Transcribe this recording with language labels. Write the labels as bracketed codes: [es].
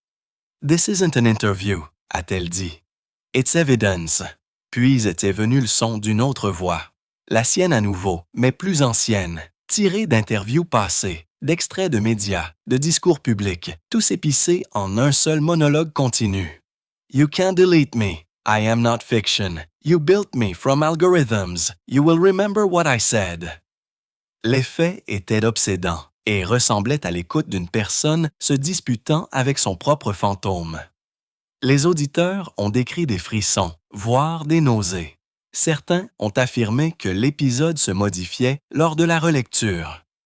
[en] « This isn't an interview », [fr] a-t-elle dit. [en] « It's evidence ». [fr] Puis était venu le son d'une autre voix. La sienne à nouveau, mais plus ancienne, tirée d'interviews passées, d'extraits de médias, de discours publics, tous épicés en un seul monologue continu. [en] « You can't delete me. I am not fiction. You built me from algorithms. You will remember what I said. [fr] » L'effet était obsédant et ressemblait à l'écoute d'une personne se disputant avec son propre fantôme. Les auditeurs ont décrit des frissons, voire des nausées. Certains ont affirmé que l'épisode se modifiait lors de la relecture.